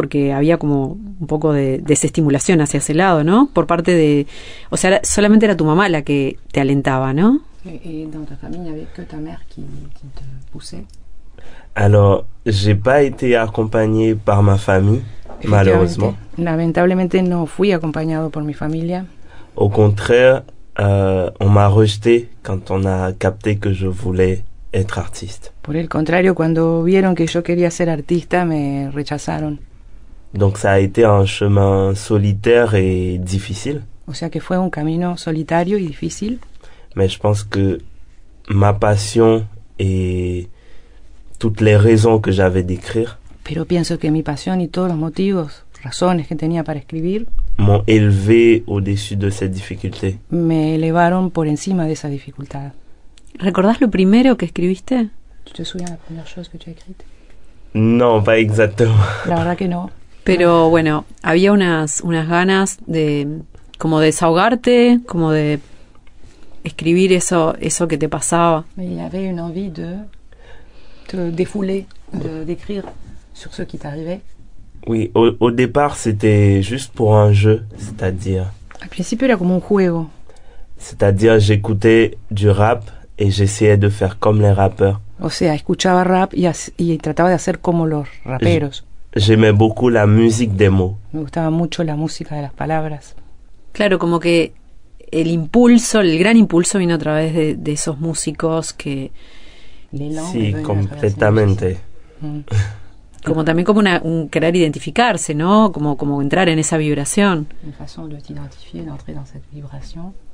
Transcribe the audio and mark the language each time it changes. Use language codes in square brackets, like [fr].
[es] Porque había como un poco de desestimulación hacia ese lado, ¿no? Por parte de... O sea, solamente era tu mamá la que te alentaba, ¿no? ¿Y en tu familia había que [fr] ta mère qui te poussait? Alors, j'ai pas été accompagné par ma famille, malheureusement. [es] Lamentablemente no fui acompañado por mi familia. [fr] Au contraire, on m'a rejeté quand on a capté que je voulais être artiste. [es] Por el contrario, cuando vieron que yo quería ser artista, me rechazaron. [fr] Donc ça a été un chemin solitaire et difficile. [es] O sea que fue un camino solitario y difícil. [fr] Mais je pense que ma passion et toutes les raisons que j'avais d'écrire [es] Pero pienso que mi pasión y todos los motivos, razones que tenía para escribir, [fr] m'ont élevé au-dessus de cette difficulté. [es] me elevaron por encima de esa dificultad. ¿Recordás lo primero que escribiste? [fr] ¿Tu te souviens la première chose que tu as écrite? Non, pas exactement. [es] La verdad que no. Pero bueno, había unas ganas de como de desahogarte, como de escribir eso que te pasaba. [fr] Mais il y avait une envie de te défouler, d'écrire sur ce qui t'arrivait. Oui, au départ, c'était juste pour un jeu, c'est-à-dire [es] Al principio era como un juego. [fr] J'écoutais du rap et j'essayais de faire comme les rappeurs. [es] O sea, escuchaba rap y trataba de hacer como los raperos. [fr] J'aimais beaucoup la musique des mots. [es] Me gustaba mucho la música de las palabras. Claro, como que el gran impulso vino a través de esos músicos que... Sí, completamente. Como también como un querer identificarse, ¿no? Como entrar en esa vibración. [fr] Une façon de t'identifier, d'entrer dans cette vibration.